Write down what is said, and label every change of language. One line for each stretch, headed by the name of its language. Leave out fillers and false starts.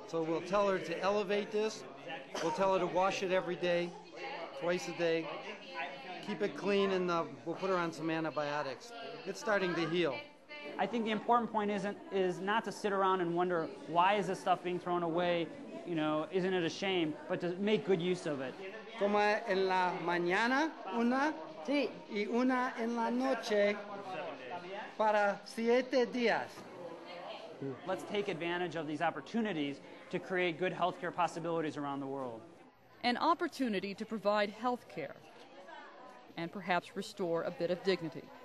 English: So we'll tell her to elevate this. We'll tell her to wash it every day, twice a day. Keep it clean, and we'll put her on some antibiotics. It's starting to heal. I think the important point is not to sit around and wonder, why is this stuff being thrown away? You know, isn't it a shame? But to make good use of it.
Spanish: Como en la mañana una y una en la noche para 7 días.
English: Let's take advantage of these opportunities to create good healthcare possibilities around the world. An opportunity to provide health care and perhaps restore a bit of dignity.